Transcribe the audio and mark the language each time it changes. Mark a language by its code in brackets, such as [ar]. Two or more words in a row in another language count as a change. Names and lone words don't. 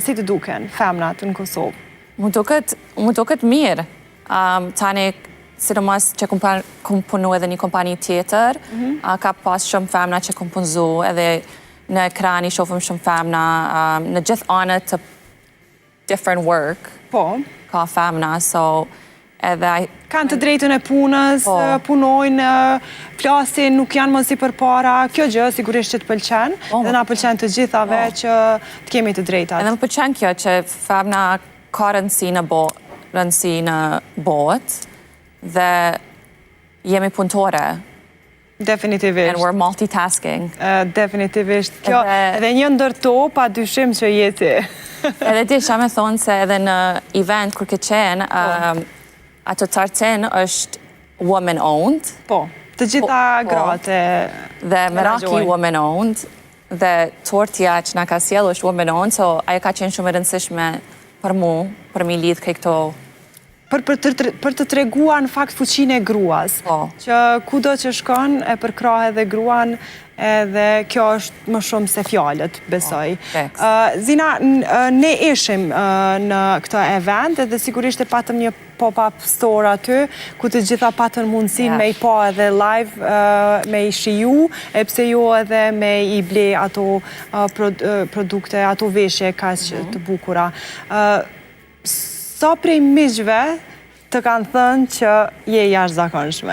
[sq] Si të duken femrat në Kosovë? Mu duket mirë. Tani sidomos që kum punu edhe një kompani tjetër, ka pas shumë femna që kum punzu, edhe në ekran i shofim shumë femna, në gjithë anët të [en] different work, [sq] ka femna, so edhe... Kanë të drejtën e punës, punojnë, flasin, nuk janë mësi për para, kjo gjë sigurisht që të pëlqen, dhe na pëlqen të gjithave që të kemi të drejtat. Edhe më pëlqen kjo që femna ka rëndësi në botë, dhe jemi punëtore. Definitivisht. [en] And we're multitasking. [sq] Definitivisht. Kjo edhe një ndërto pa dyshim që jeti. Edhe ti shame thonë se edhe në event kur ke qenë, ato tartin është [en] woman-owned. [sq] Po, të gjitha gratë. Dhe Meraki [en] woman-owned, [sq] dhe tortja që na ka sjellë është [en] woman-owned, [sq] so ajo ka qenë shumë e rëndësishme për mu, për mi lidh këto për të treguar në fakt fuqinë e gruas, që kudo që shkon e përkrah edhe gruan, edhe kjo është më shumë se fjalët, besoj. Zina, ne ishim në këtë event, edhe sigurisht e patëm një [en] pop-up store [sq] aty, ku të gjitha patën mundësin me i pa edhe live, me i shiju, e pse jo edhe me i ble ato produkte, ato veshje kaq të bukura. Sa prej miqve të kanë thënë që je jashtëzakonshme?